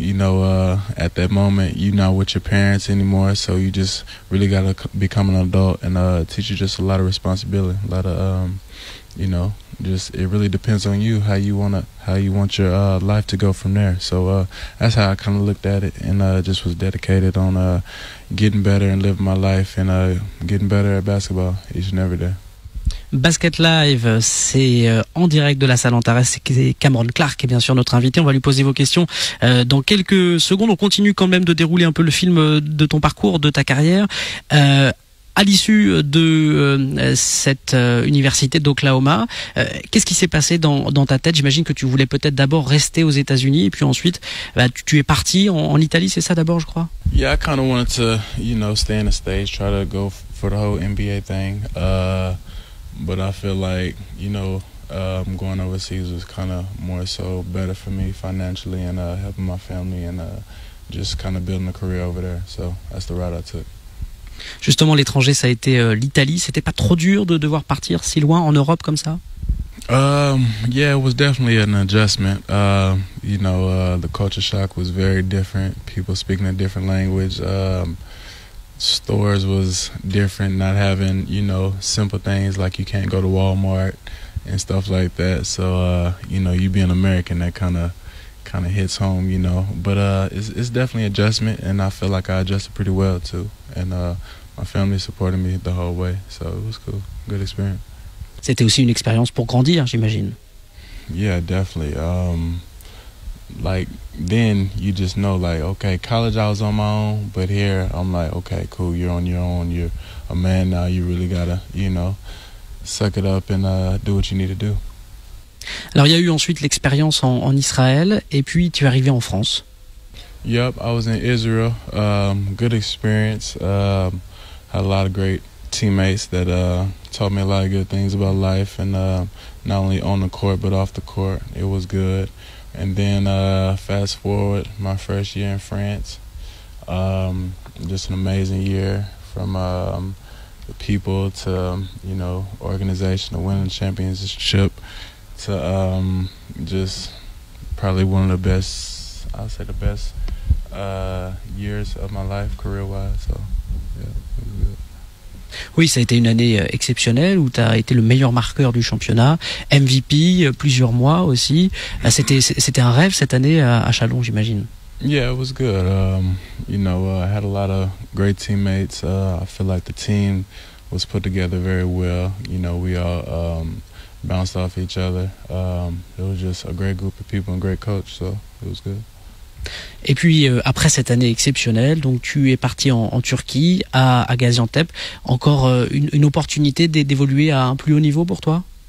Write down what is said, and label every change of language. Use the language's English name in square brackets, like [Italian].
[English] At that moment, you're not with your parents anymore, so you just really got to become an adult, and teach you just a lot of responsibility, a lot of, just it really depends on you how you want your life to go from there. So that's how I kind of looked at it, and just was dedicated on getting better and living my life, and getting better at basketball each and every day. [French] Basket Live, c'est en direct de la salle Antares. C'est Cameron Clark qui est bien sûr notre invité. On va lui poser vos questions dans quelques secondes. On continue quand même de dérouler un peu le film de ton parcours, de ta carrière. À l'issue de cette université d'Oklahoma, qu'est-ce qui s'est passé dans ta tête? J'imagine que tu voulais peut-être d'abord rester aux États-Unis, et puis ensuite tu es parti en Italie, c'est ça d'abord, je crois? [English] Yeah, I kind of wanted to, stay in the States, try to go for the whole NBA thing. But I feel like, going overseas was kind of more so better for me financially, and helping my family, and just kind of building a career over there. So that's the route I took. [French] Justement, l'étranger, ça a été l'Italie. C'était pas trop dur de devoir partir si loin en Europe comme ça? [English] Yeah, it was definitely an adjustment. The culture shock was very different. People speaking a different language. Stores was different, not having, simple things like you can't go to Walmart and stuff like that. So, you being American, that kind of hits home, But it's definitely adjustment, and I feel like I adjusted pretty well too. And my family supported me the whole way, so it was cool, good experience. [French] C'était aussi une expérience pour grandir, j'imagine. [English] Yeah, definitely. Like then you just know, like, okay, college I was on my own, but here I'm like, okay, cool, you're on your own, you're a man now, you really gotta, suck it up and do what you need to do. [French] Alors il y a eu ensuite l'expérience en Israël, et puis tu es arrivé en France. [English] Yep, I was in Israel. Good experience. Had a lot of great teammates that taught me a lot of good things about life, and not only on the court but off the court. It was good. And then fast forward, my first year in France, just an amazing year, from the people to, organization, to winning the championship, to just probably one of the best, I'll say the best years of my life career-wise. So, yeah, it was good. [French] Oui, ça a été une année exceptionnelle où tu as été le meilleur marqueur du championnat, MVP plusieurs mois aussi. C'était un rêve cette année à Chalon, j'imagine. [English] Yeah, it was good. I had a lot of great teammates. I feel like the team was put together very well. We all bounced off each other. It was just a great group of people and great coach, so it was good. [French] Et puis après cette année exceptionnelle, donc tu es parti en Turquie, à Gaziantep. Encore une opportunité d'évoluer à un plus haut niveau pour toi?